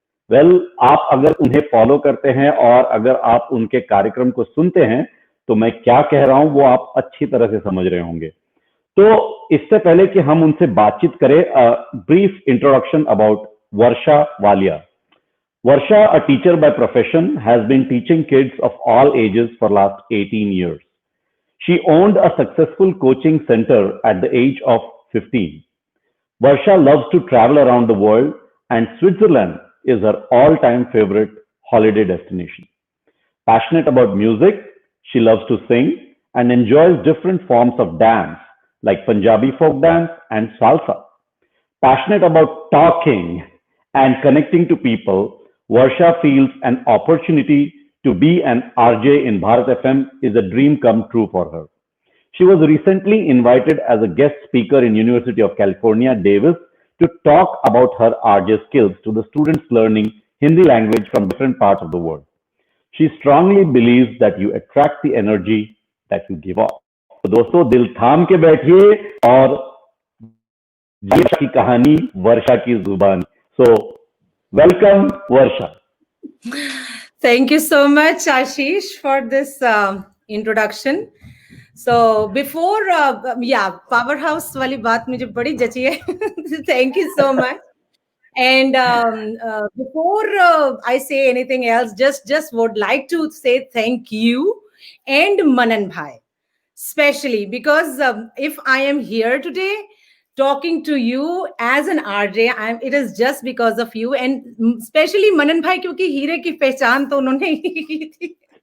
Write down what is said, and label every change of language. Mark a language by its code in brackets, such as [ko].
[hi] आप अगर उन्हें फॉलो करते हैं और अगर आप उनके कार्यक्रम को सुनते हैं तो मैं क्या कह रहा हूं वो आप अच्छी तरह से समझ रहे होंगे. तो इससे पहले कि हम उनसे बातचीत करें, [en] brief introduction about [hi] Varsha Walia. [en] Varsha, a teacher by profession, has been teaching kids of all ages for last 18 years. She owned a successful coaching center at the age of 15. Varsha loves to travel around the world and Switzerland is her all-time favorite holiday destination. Passionate about music, she loves to sing and enjoys different forms of dance like Punjabi folk dance and salsa. Passionate about talking and connecting to people, Varsha feels an opportunity to be an RJ in Bharat FM is a dream come true for her. She was recently invited as a guest speaker in University of California, Davis, to talk about her RJ skills to the students learning Hindi language from different parts of the world. She strongly believes that you attract the energy that you give off. [hi] तो दोस्तों दिल थाम के बैठिए और वर्षा की कहानी, वर्षा की जुबान. [en] So welcome Varsha. Thank you so much, Ashish, for this introduction. So before, [hi] powerhouse वाली बात मुझे बड़ी जची है. [en] Thank you so much. And before I say anything else, just would like to say thank you and Manan Bhai, especially because if I am here today talking to you as an RJ, it is just because of you and especially Manan Bhai, [hi] क्योंकि हीरे की पहचान तो उन्होंने ही की थी.